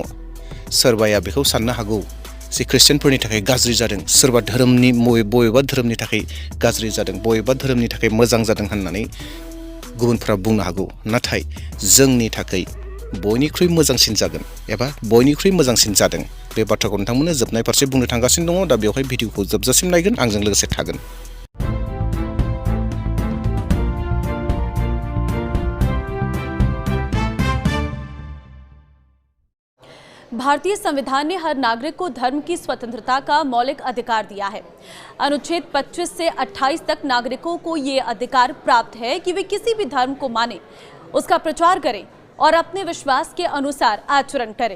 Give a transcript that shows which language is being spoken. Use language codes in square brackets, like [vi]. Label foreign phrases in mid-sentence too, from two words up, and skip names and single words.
[brx] सोरबाया बेखौ साननो हागौ जे ख्रिस्टियानफोरनि थाखाय गाज्रि जादों, सोरबा धोरोमनि बबेबा धोरोमनि थाखाय गाज्रि जादों, बबेबा धोरोमनि थाखाय मोजां जादों होननानै गुबुनफोरा बुंनो हागौ। नाथाय जोंनि थाखाय बयनिख्रुइ मोजांसिन जागोन एबा बयनिख्रुइ मोजांसिन जादों, बे बाथ्राखौ नोंथांमोननो जोबनाय फारसे बुंनो थांगासिनो दङ। दा बेवहाय भिडिअखौ जोबजासिम नायगोन, आंजों लोगोसे थागोन। [hi] भारतीय संविधान ने हर नागरिक को धर्म की स्वतंत्रता का मौलिक अधिकार दिया है। अनुच्छेद 25 से 28 तक नागरिकों को ये अधिकार प्राप्त है कि वे किसी भी धर्म को माने, उसका प्रचार करें और अपने विश्वास के अनुसार आचरण करें।